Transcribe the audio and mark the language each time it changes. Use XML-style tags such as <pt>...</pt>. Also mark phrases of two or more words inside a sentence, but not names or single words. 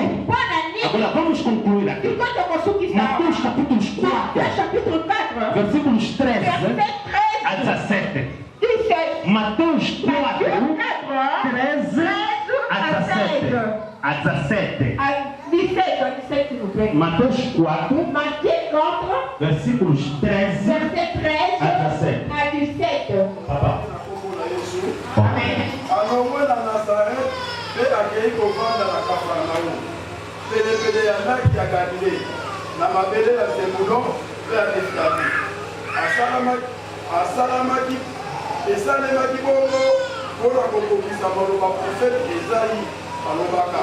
<pt>Agora vamos concluir aqui. Mateus capítulo 4, versículos 13 a 17. Mateus 4, 13 a 17. Mateus 4, versículos 13 a 17.</pt> <ln>Alongwe na Nazareth, pe akei kovanda na Kafarnaum. Pele ya laki ya Galilei, na mabele ya Zebulon, pe ya Neftali. Esalemaki bongo mpona kokokisa maloba profete Ezayi alobaka.</ln>